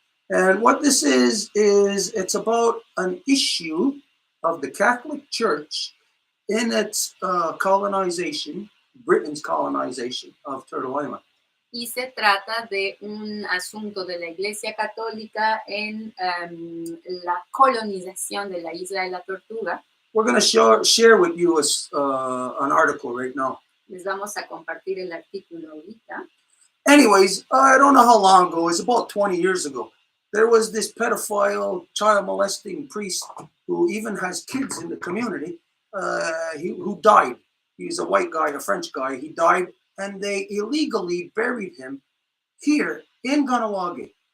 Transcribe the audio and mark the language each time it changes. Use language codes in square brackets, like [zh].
[en] And what this is it's about an issue of the Catholic Church in its colonization, Britain's colonization of Turtle Island. [es] Y se trata de un asunto de la Iglesia Católica en la colonización de la Isla de la Tortuga. [en] We're going to share with you an article right now. [es] Les vamos a compartir el artículo ahorita. [en] Anyways, I don't know how long ago, it's about 20 years ago. There was this pedophile, child molesting priest who even has kids in the community, who died. He's a white guy, a French guy. He died, and they illegally buried him here in Ganawage.